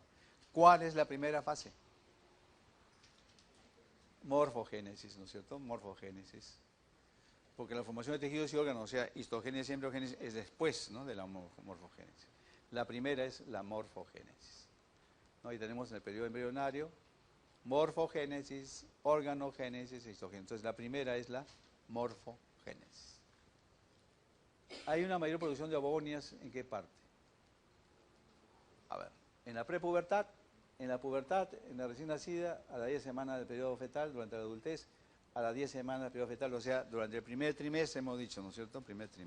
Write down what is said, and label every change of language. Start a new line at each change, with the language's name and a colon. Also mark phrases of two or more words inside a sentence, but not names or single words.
Spanish: ¿Cuál es la primera fase? Morfogénesis, ¿no es cierto? Morfogénesis. Porque la formación de tejidos y órganos, o sea, histogénesis y embriogénesis, es después, ¿no?, de la morfogénesis. La primera es la morfogénesis, ¿no? Y tenemos en el periodo embrionario morfogénesis, organogénesis e histogénesis. Entonces, la primera es la morfogénesis. Hay una mayor producción de ovogonias, ¿en qué parte? A ver, en la prepubertad, en la pubertad, en la recién nacida, a las 10 semanas del periodo fetal, durante la adultez, a las 10 semanas del periodo fetal, o sea, durante el primer trimestre, hemos dicho, ¿no es cierto?